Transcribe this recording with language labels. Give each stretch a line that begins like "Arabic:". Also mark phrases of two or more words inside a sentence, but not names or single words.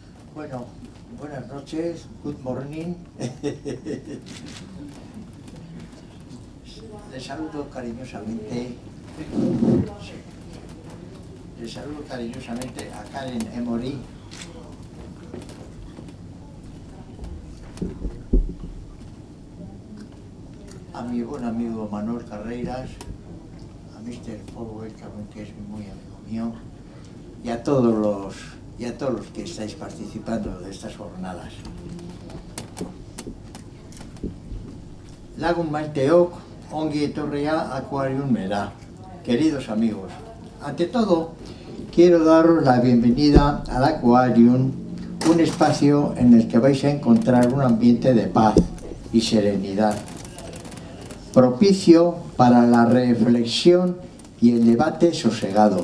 Spanish: Bueno, buenas noches,
English: good morning.
Spanish: Les saludo cariñosamente. Les saludo cariñosamente a Karen Emory. A mi buen amigo Manuel Carreiras, a Mr. Forward, que es muy amigo mío, y a todos los que estáis participando de estas jornadas.
Basque: Lagun maiteok, ongi etorria aquarium mera.
Spanish: Queridos amigos, ante todo, quiero daros la bienvenida al Aquarium, un espacio en el que vais a encontrar un ambiente de paz y serenidad, propicio para la reflexión y el debate sosegado.